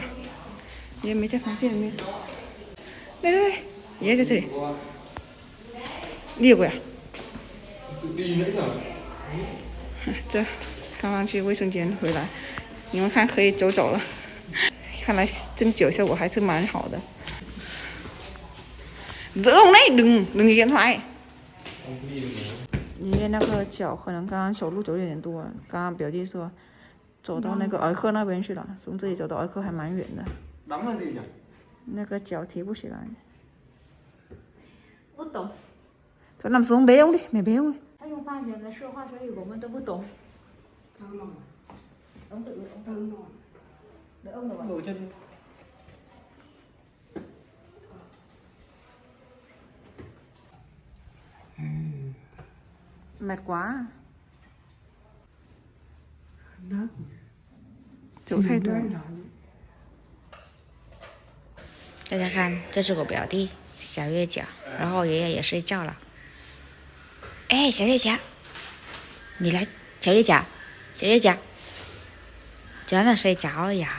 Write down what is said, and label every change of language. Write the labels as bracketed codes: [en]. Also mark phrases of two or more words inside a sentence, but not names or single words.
[zh] 爷爷没在房间里面。来，爷爷在这里。你有过呀？这刚刚去卫生间回来。你们看可以走了，看来针灸效果还是蛮好的。 [vi] Ông đấy đừng điện thoại。 [zh] 爷爷那个脚可能刚刚走路走有点多，刚刚表弟说走到那个儿科那边去了，从这里走到儿科还蛮远的。那个脚提不起来。不懂。 [vi] 就 nằm xuống bế ông đi, mày bế ông đi。 [zh] 他用方言来说话，所以我们都不懂。 [vi] ông tự đỡ ông rồi ngồi chân mệt quá [zh] 走太多。大家看，这是我表弟小月姐，然后爷爷也睡觉了。哎，小月姐，你来，小月姐，真的睡着了呀？